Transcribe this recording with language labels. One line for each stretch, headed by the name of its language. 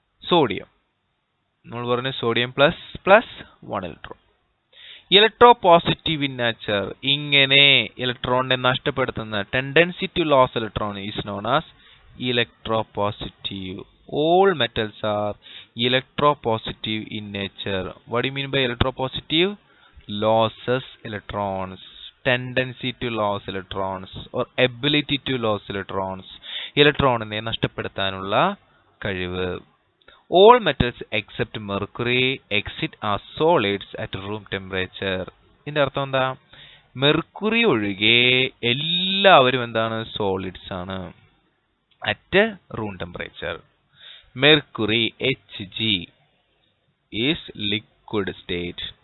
Malayalam: Sodium നമ്മൾ പറഞ്ഞു, sodium plus 1 electron.
English: electropositive in nature,
Malayalam: ഇങ്ങനെ ഇലക്ട്രോണിനെ നഷ്ടപ്പെടുത്തുന്ന
English: Tendency to lose electron is known as electropositive. All metals are electropositive in nature. What do you mean by electropositive? Losses electrons, tendency to lose electrons or ability to lose electrons.
Malayalam: ഇലക്ട്രോണിനെ നഷ്ടപ്പെടുത്താനുള്ള കഴിവ്.
English: All metals except mercury exit as solids at room temperature.
Malayalam: ഇതിന്റെ അർത്ഥം എന്താ? Mercury ഒഴികെ എല്ലാവരും എന്താണ്? Solids ആണ്
English: at room temperature. Mercury Hg is liquid state.